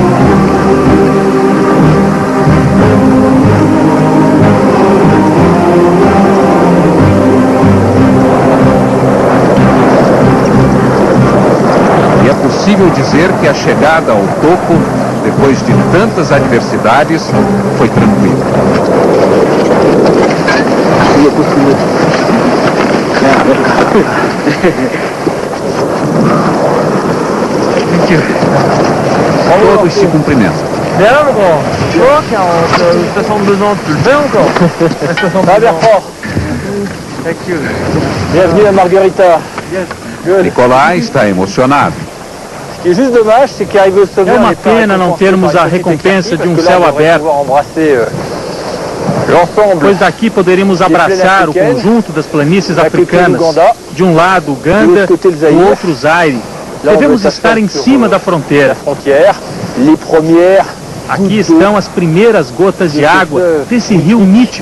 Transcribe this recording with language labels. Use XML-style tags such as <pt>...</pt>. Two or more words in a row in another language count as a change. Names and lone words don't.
<pt>E é possível dizer que a chegada ao topo, depois de tantas adversidades, foi tranquila. Todos se cumprimentam.</pt> <fr>Bien, mon grand. Tu vois, 62 ans, tu le fais encore. 62 ans.</fr> <en>Thank you.</en> <fr>Bienvenue à Margarita.</fr> <pt>Nicolai está emocionado. O que é</pt> <fr>juste dommage, c'est qu'arriver au sommet,</fr> <pt>É uma pena não termos a recompensa de um céu aberto, pois daqui poderíamos abraçar o conjunto das planícies africanas. De um lado, Uganda, do outro, Zaire. Devemos estar em cima da fronteira. Aqui estão as primeiras gotas de água desse rio mítico.</pt>